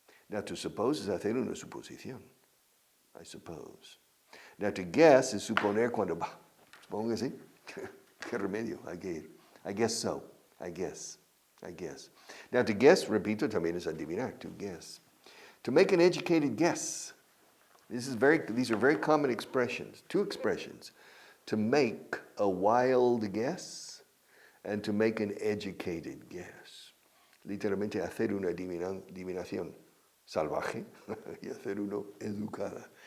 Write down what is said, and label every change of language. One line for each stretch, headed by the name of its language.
English: Now, to suppose is
Spanish: hacer una suposición.
English: I suppose. Now, to guess is
Spanish: suponer cuando, supongo que sí. ¿Qué remedio? Hay que ir.
English: I guess so. I guess. Now, to guess,
Spanish: repito, también es adivinar,
English: to guess. To make an educated guess. These are very common expressions. 2 expressions. To make a wild guess and to make an educated guess.
Spanish: Literalmente, hacer una adivinación salvaje y hacer uno educada.